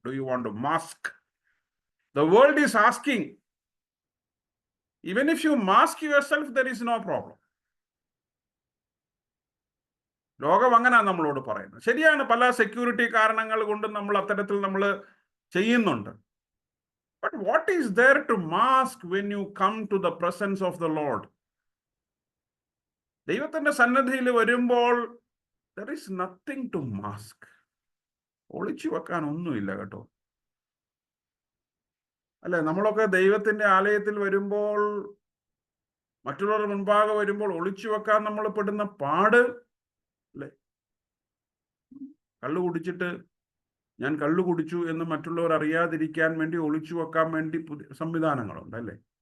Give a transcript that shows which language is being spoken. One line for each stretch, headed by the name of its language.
English: Do you want to mask? The world is asking. Even if you mask your self, there is no problem.
Malayalam: ലോകം അങ്ങനെയാണ് നമ്മളോട് പറയുന്നത്. ശരിയാണ്, പല security കാരണങ്ങൾ കൊണ്ടും നമ്മൾ അത്തരത്തിൽ നമ്മൾ ചെയ്യുന്നുണ്ട്.
English: But what is there to mask when you come to the presence of the Lord?
Malayalam: ദൈവത്തിന്റെ സന്നിധിയിൽ വരുമ്പോൾ
English: there is nothing to mask.
Malayalam: ഒളിച്ചു വെക്കാൻ ഒന്നുമില്ല കേട്ടോ. അല്ലെ? നമ്മളൊക്കെ ദൈവത്തിന്റെ ആലയത്തിൽ വരുമ്പോൾ, മറ്റുള്ളവരുടെ മുൻപാകെ വരുമ്പോൾ ഒളിച്ചു വെക്കാൻ നമ്മൾ പെടുന്ന പാട്. അല്ലെ? കള്ളു കുടിച്ചിട്ട് ഞാൻ കള്ളു കുടിച്ചു എന്ന് മറ്റുള്ളവർ അറിയാതിരിക്കാൻ വേണ്ടി ഒളിച്ചു വെക്കാൻ വേണ്ടി പുതിയ സംവിധാനങ്ങളുണ്ട്. അല്ലേ?